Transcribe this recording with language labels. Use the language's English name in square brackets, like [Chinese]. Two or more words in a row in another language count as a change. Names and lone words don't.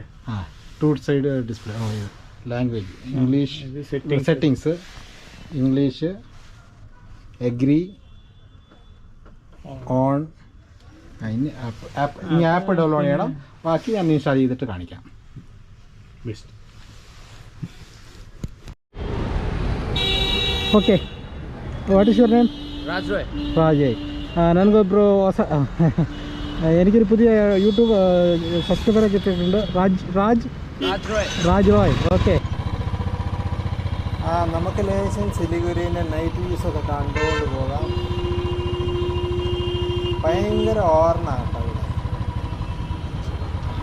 [English] 2 side display. Language English. Settings English, agree, on. [Malayalam] ഇനി ആപ്പ് ഡൗൺലോഡ് ചെയ്യണം. ബാക്കി ഞാൻ ഇൻസ്റ്റാൾ ചെയ്തിട്ട് കാണിക്കാം. [English] OK, what is your name? ರಾಜಯ್. [Malayalam] ನನಗೊಬ್ಬರು എനിക്കൊരു പുതിയ യൂട്യൂബ് സബ്സ്ക്രൈബറെ കിട്ടിയിട്ടുണ്ട്. രാജ് റോയ്. ഓക്കെ, നമുക്ക് ലേശം സിലിഗുരിൻ്റെ നൈറ്റ് വ്യൂസ് ഒക്കെ കണ്ടുകൊണ്ട് പോകാം. ഭയങ്കര ഓർണാണ് കേട്ടോ.